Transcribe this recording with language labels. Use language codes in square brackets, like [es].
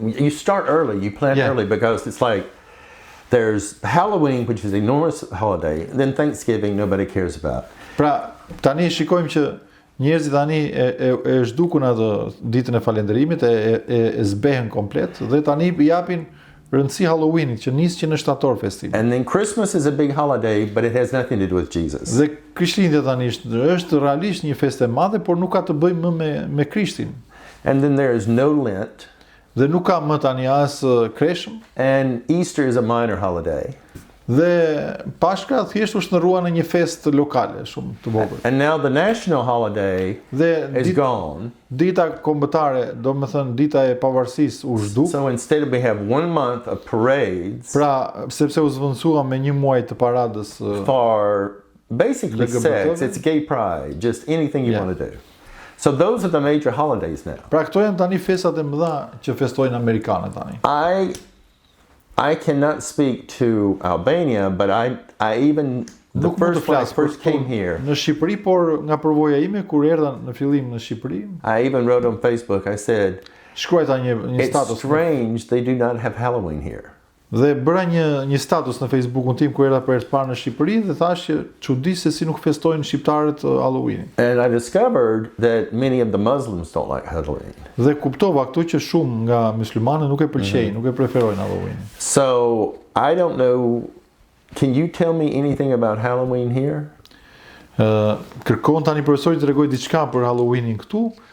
[en] You start early, you plan early because it's like there's Halloween, which is an enormous holiday, and then Thanksgiving nobody cares about. [sq] Pra, tani shikojmë që njerëzit tani e zhdukun atë ditën e falënderimit, e zbehen komplet dhe tani i japin rëndësi Halloweenit që nis që në shtator festiv. [en] And then Christmas is a big holiday, but it has nothing to do with Jesus. [sq] Dhe Krishtlindja tani është realisht një festë e madhe, por nuk ka të bëjë më me Krishtin. [en] And then there is no Lent. [sq] Dhe nuk ka më tani as kreshëm. [en] And Easter is a minor holiday. [sq] Dhe Pashka thjesht u shndërrua në një festë lokale shumë të vogël. [en] And now the national holiday is gone. [sq] Dita kombëtare, do të thënë dita e pavarësisë u zhduk. [en] So instead we have 1 month of parades. [sq] Pra, sepse u zvendësua me një muaj të paradës [en] for basically sex, it's gay pride, just anything you want to do. So those are the major holidays now. [sq] Pra këto janë tani festat e mëdha që festojnë amerikanët tani. [en] I cannot speak to Albania, but I even the first when I first came here. [sq] Në Shqipëri, por nga përvoja ime kur erdha në fillim në Shqipëri. [en] I even wrote on Facebook. I said, [sq] shkruajta një status. [en] It's strange they do not have Halloween here. [sq] Dhe bëra një status në Facebookun tim ku erdha për herë të parë në Shqipëri dhe thash që çudi se si nuk festojnë shqiptarët Halloweenin. [en] And I discovered that many of the Muslims don't like Halloween. [sq] Dhe kuptova këtu që shumë nga myslimanët nuk e pëlqejnë, nuk e preferojnë Halloweenin. [en] So, I don't know, can you tell me anything about Halloween here? [sq] Kërkon tani profesori të tregoj diçka për Halloweenin këtu.